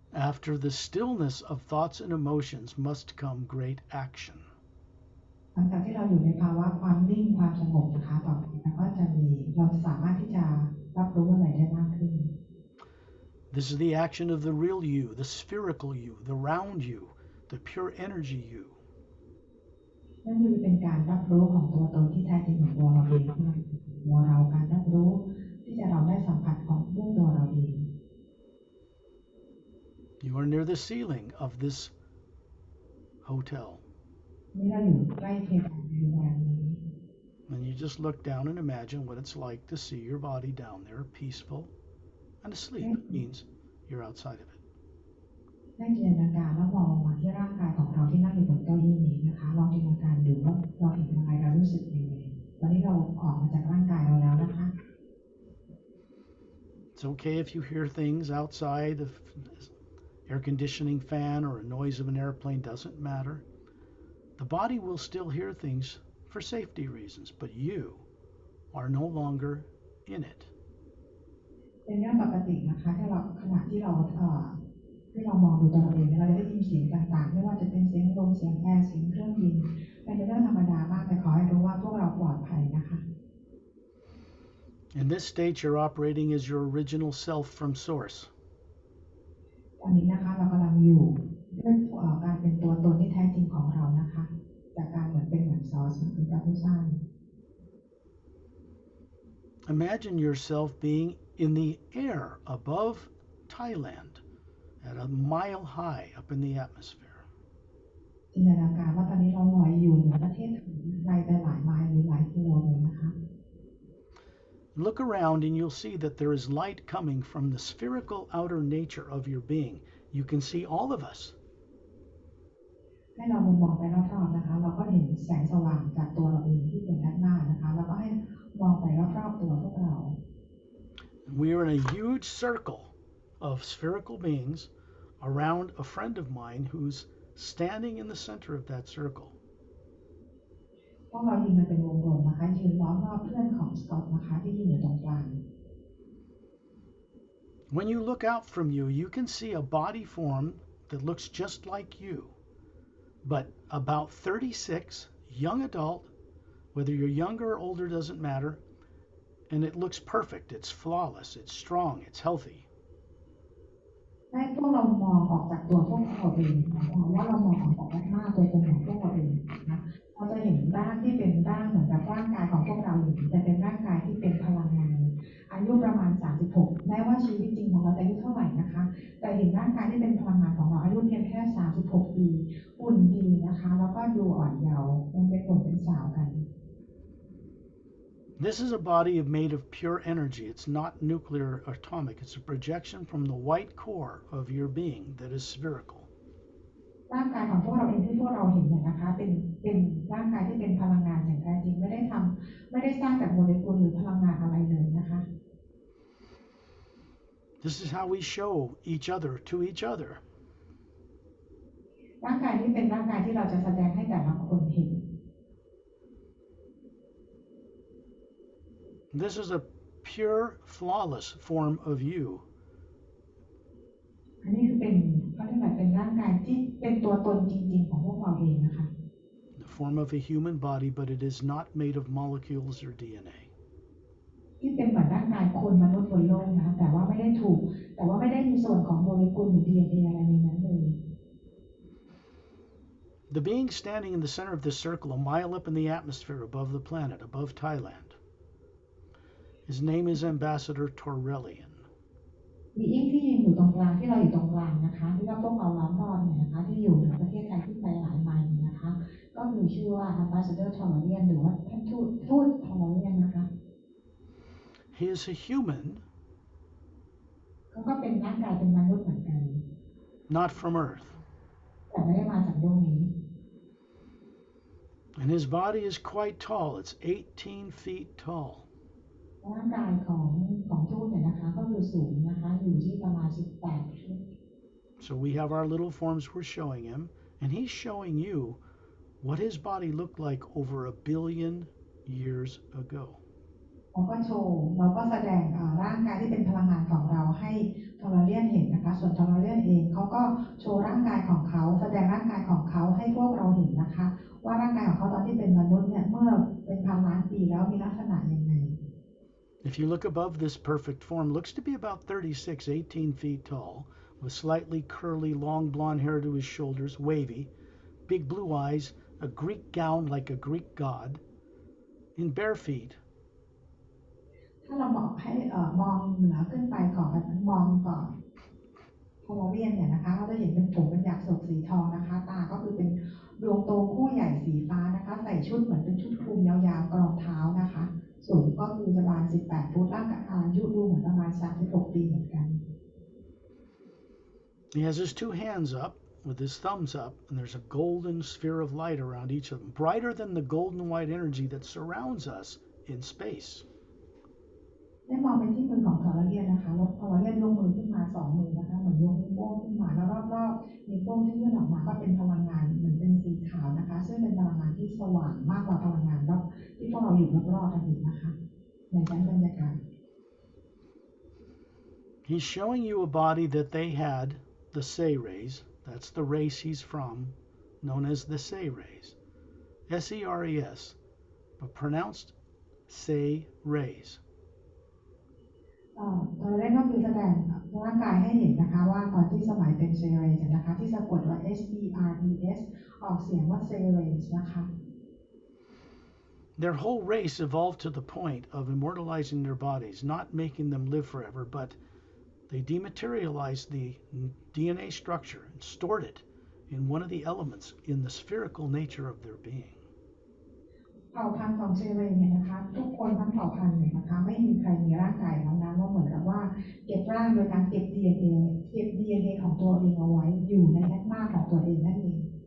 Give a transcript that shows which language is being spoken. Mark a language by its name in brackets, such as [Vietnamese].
[English] After the stillness of thoughts and emotions must come great action. [Thai] หลังจากที่เราอยู่ในภาวะความนิ่งความสงบนะคะต่อไปเราจะสามารถที่จะรับรู้อะไรได้มากขึ้น [English] This is the action of the real you, the spherical you, the round you, the pure energy you. [Thai] นั่นคือเป็นการรับรู้ของตัวตนที่แท้จริงของตัวเราเองตัวเราการรับรู้ที่จะเราได้สัมผัสของด้วยตัวเราเอง [English] You are near the ceiling of this hotel. [Thai] นี่เราอยู่ใกล้เพดานในโรงแรมนี้ [English] And you just look down and imagine what it's like to see your body down there, peaceful and asleep. It means you're outside of it. [Thai] ได้จินตนาการแล้วมองมาที่ร่างกายของเราที่นั่งอยู่บนเก้าอี้นี้นะคะลองจินตนาการดูว่าเราเห็นอะไรเรารู้สึกยังไงตอนนี้เราออกมาจากร่างกายเราแล้วนะคะ [English] It's okay if you hear things outside, the air conditioning fan or a noise of an airplane, doesn't matter. The body will still hear things for safety reasons, but you are no longer in it. [Thai] เป็นเรื่องปกตินะคะที่เราขณะที่เรามองดูตัวเราเองเราจะได้ยินเสียงต่างๆไม่ว่าจะเป็นเสียงลมเสียงแอร์เสียงเครื่องบินเป็นเรื่องธรรมดามากแต่ขอให้รู้ว่าพวกเราปลอดภัยนะคะ [English] In this state, you're operating as your original self from source. [Thai] ตอนนี้นะคะเรากำลังอยู่ด้วยการเป็นตัวตนที่แท้จริงของเรานะคะจากการเหมือนซอสเป็นการผู้สร้าง [English] Imagine yourself being in the air above Thailand at a mile high up in the atmosphere. [Thai] จินตนาการว่าตอนนี้เราลอยอยู่เหนือประเทศไทยไกลไปหลายไมล์หรือหลายกิโลเลยนะคะ [English] Look around and you'll see that there is light coming from the spherical outer nature of your being. You can see all of us. [Thai] ให้เรามองไปรอบๆนะคะเราก็เห็นแสงสว่างจากตัวเราเองที่เป็นด้านหน้านะคะแล้วก็ให้มองไปรอบๆตัวพวกเรา [English] We are in a huge circle of spherical beings around a friend of mine who's standing in the center of that circle. [Thai] พวกเรายืนกันเป็นวงกลมนะคะยืนล้อมรอบเพื่อนของสกอตนะคะที่ยืนอยู่ตรงกลาง [English] When you look out from you, you can see a body form that looks just like you, but about 36, young adult, whether you're younger or older doesn't matter, and it looks perfect, it's flawless, it's strong, it's healthy. [Thai] ให้พวกเรามองออกจากตัวพวกเราเองนะคะว่าเรามองออกจากหน้าตัวตนของพวกเราเองนะคะเราจะเห็นร่างที่เป็นร่างเหมือนกับร่างกายของพวกเราอยู่แต่เป็นร่างกายที่เป็นพลังงานอายุประมาณ36แม้ว่าชีวิตจริงของเราจะอายุเท่าไหร่นะคะแต่เห็นร่างกายที่เป็นพลังงานของเราอายุเพียงแค่36ปีหุ่นดีนะคะแล้วก็ดูอ่อนเยาว์ยังเป็นหนุ่มเป็นสาวกัน [English] This is a body made of pure energy. It's not nuclear or atomic. It's a projection from the white core of your being that is spherical. [Thai] ร่างกายของพวกเราเองที่พวกเราเห็นเนี่ยนะคะเป็นร่างกายที่เป็นพลังงานอย่างแท้จริงไม่ได้สร้างจากโมเลกุลหรือพลังงานอะไรเลยนะคะ [English] This is how we show each other to each other. [Thai] ร่างกายนี้เป็นร่างกายที่เราจะแสดงให้แต่ละคนเห็น [English] This is a pure, flawless form of you. [Thai] อันนี้คือเป็นเขาเรียกว่าเป็นร่างกายที่เป็นตัวตนจริงๆของพวกเราเองนะคะ [English] The form of a human body, but it is not made of molecules or DNA. [Thai] ที่เป็นเหมือนร่างกายคนมนุษย์บนโลกนะแต่ว่าไม่ได้มีส่วนของโมเลกุลหรือ DNA อะไรในนั้นเลย [English] The being standing in the center of this circle, a mile up in the atmosphere above the planet, above Thailand. His name is Ambassador Torrelian. [Thai] มีอิงที่ยืนอยู่ตรงกลางที่เราอยู่ตรงกลางนะคะที่ว่าพวกเราล้อมรอบเนี่ยนะคะที่อยู่ในประเทศไทยที่ไปหลายไมล์นะคะก็มีชื่อว่า Ambassador Torrelian หรือว่าท่านทูต Torrelian นะคะ [English] He is a human. [Thai] เขาก็เป็นร่างกายเป็นมนุษย์เหมือนกัน [English] Not from Earth. [Thai] แต่ไม่ได้มาจากโลกนี้ [English] And his body is quite tall. It's 18 feet tall. [Thai] ร่างกายของทูตเนี่ยนะคะก็คือสูงนะคะอยู่ที่ประมาณ18 ฟุต [English] So we have our little forms we're showing him, and he's showing you what his body looked like over 1 billion years ago. [Thai] เราก็แสดงร่างกายที่เป็นพลังงานของเราให้ทอร์เรียนเห็นนะคะส่วนทอร์เรียนเองเขาก็โชว์ร่างกายของเขาแสดงร่างกายของเขาให้พวกเราเห็นนะคะว่าร่างกายของเขาตอนที่เป็นมนุษย์เนี่ยเมื่อเป็นพันล้านปีแล้วมีลักษณะยังไง [English] If you look above this perfect form, looks to be about 36, 18 feet tall, with slightly curly, long blonde hair to his shoulders, wavy, big blue eyes, a Greek gown like a Greek god, in bare feet. [Thai] ถ้าเราบอกให้มองเหนือขึ้นไปก่อนมองก่อนทอร์เรียนเนี่ยนะคะเราจะเห็นเป็นผมเป็นหยักษ์ศกสีทองนะคะตาก็คือเป็นดวงโตคู่ใหญ่สีฟ้านะคะใส่ชุดเหมือนเป็นชุดคลุมยาวๆกรองเท้านะคะสูงก็คือประมาณ18 ฟุตร่างกายอายุดูเหมือนประมาณ36 ปีเหมือนกัน [English] He has his two hands up with his thumbs up, and there's a golden sphere of light around each of them, brighter than the golden white energy that surrounds us in space. [Thai] ได้มองไปที่มือของทอร์เรียนนะคะแล้วทอร์เรียนยกมือขึ้นมา2 มือนะคะเหมือนยกนิ้วโป้งขึ้นมาแล้วรอบๆนิ้วโป้งที่ยื่นออกมาก็เป็นพลังงานเหมือนเป็นสีขาวนะคะซึ่งเป็นพลังงานที่สว่างมากกว่าพลังงานรอบที่พวกเราอยู่รอบๆกันอีกนะคะในชั้นบรรยากาศ [English] He's showing you a body that they had, the Say race. That's the race he's from, known as the Say race. S-E-R-E-S, but pronounced Say race. [Thai] ทอร์เรียนก็คือแสดงร่างกายให้เห็นนะคะว่าก่อนที่สมัยเป็นเซเรสนะคะที่สะกดว่า S-E-R-E-S ออกเสียงว่าเซเรสนะคะ [English] Their whole race evolved to the point of immortalizing their bodies, not making them live forever, but they dematerialized the DNA structure and stored it in one of the elements in the spherical nature of their being. [Thai] เผ่าพันธุ์ของเซเรเนี่ยนะคะทุกคนทั้งเผ่าพันธุ์เนี่ยนะคะไม่มีใครมีร่างกายของนั้นว่าเหมือนกับว่าเก็บร่างโดยการเก็บ DNA ของตัวเองเอาไว้อยู่ในแอตมาของตัวเองนั่นเอง